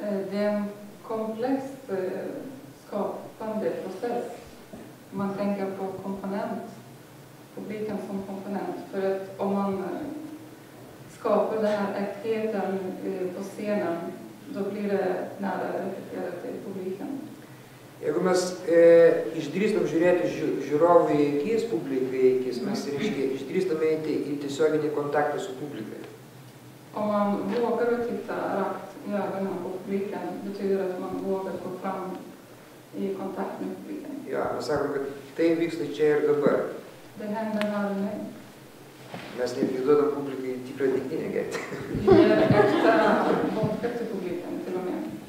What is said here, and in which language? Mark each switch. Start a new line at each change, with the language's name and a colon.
Swedish: Det är en komplex skapande process. Man tänker på komponent, publiken som komponent. För att om man skapar den här äktheten på scenen, då blir det nära reflekterat till publiken.
Lithuanian: Jeigu mes išdrįstam žiūrėti žiūrovų į akis, publikai į akis, mes išdrįstam eiti į tiesioginį kontaktą su publikai.
Swedish: Om man vågar att titta rakt i ögonen på publiken, betyder att man vågar gå fram i kontakt med publiken.
Lithuanian: Ja, mes sakom, kad tai vyksta čia ir dabar.
Swedish: Det händer här och nu.
Lithuanian: Mes netgi duodam publikai tikrą degtinę gerti.
Swedish: Vi ger äkta vodka till publiken till och med.